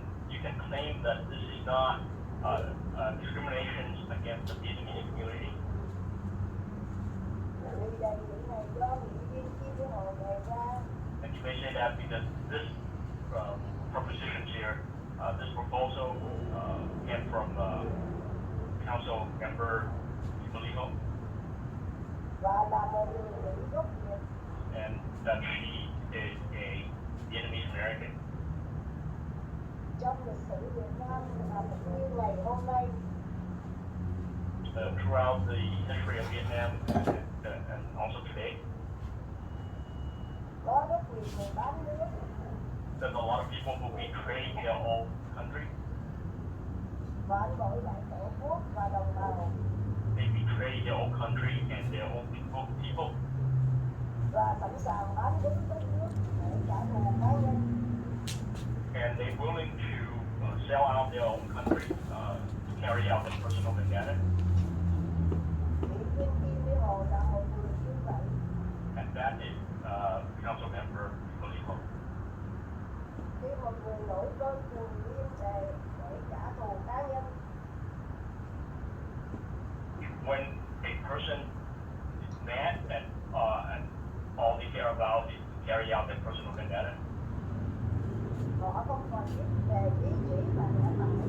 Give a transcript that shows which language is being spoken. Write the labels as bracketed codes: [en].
[en] You can claim that this is not discrimination against the Vietnamese community. [vi] Vì đề nghị này do nghị viên chi với hội đề ra. [en] And you may say that because this propositions here, this proposal came from council member Kimberly [vi] Và là một người Mỹ gốc Việt. [en] and that she is a Vietnamese American. [vi] Trong lịch sử Việt Nam và cũng như ngày hôm nay. [en] Throughout the history of Vietnam and also today, [vi] Có rất nhiều người bán nước. [en] there's a lot of people who betray their own country. [vi] Phản bội lại tổ quốc và đồng bào. [en] They betray their own country and their own people. [vi] Và sẵn sàng bán đứng đất nước để trả thù cá nhân. [en] And they're willing to sell out their own country to carry out their personal vendetta. [vi] Nghị viên chi với hội là một người như vậy. [en] And that is council member Kimberly Ho. [vi] Khi một người nổi cơn thù liên để trả thù cá nhân. [en] When a person is mad and all they care about is to carry out their personal vendetta, [vi] Họ không còn biết về lý trí và lẽ phải.